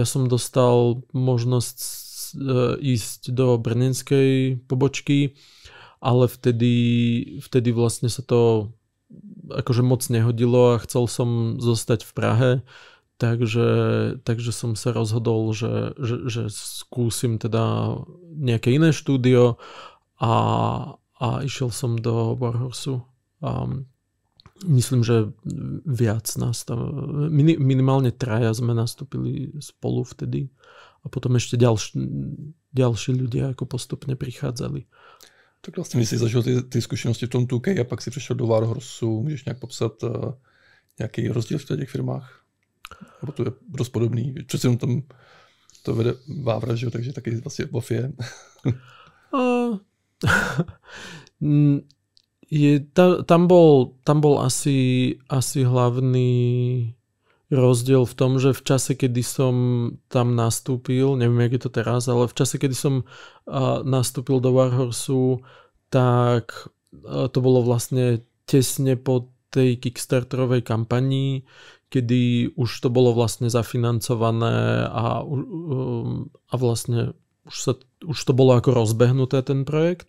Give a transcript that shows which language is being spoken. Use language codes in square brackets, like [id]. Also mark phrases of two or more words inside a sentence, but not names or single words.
[sk] som dostal možnosť ísť do brněnskej pobočky, ale vtedy vlastne sa to akože moc nehodilo a chcel som zostať v Prahe, takže som sa rozhodol, že skúsim teda nejaké iné štúdio a išiel som do Warhorsu. Myslím, že viac nás tam, minimálne 3 sme nastúpili spolu vtedy a potom ešte ďalší ľudia ako postupne prichádzali. [cs] Tak vlastně, když jsi zažil ty zkušenosti v tom 2K a pak si přišel do Warhorsu, můžeš nějak popsat nějaký rozdíl v těch firmách? Nebo to je dost podobný? Přece jenom tam to vede Vávra, že? Takže taky vlastně Bofie. [sk] Tam bol asi hlavný rozdiel v tom, že v čase, kedy som tam nastúpil, neviem, jak je to teraz, ale v čase, kedy som nastúpil do Warhorsu, tak to bolo vlastne tesne po tej Kickstarterovej kampanii, kedy už to bolo vlastne zafinancované a vlastne už to bolo ako rozbehnuté ten projekt.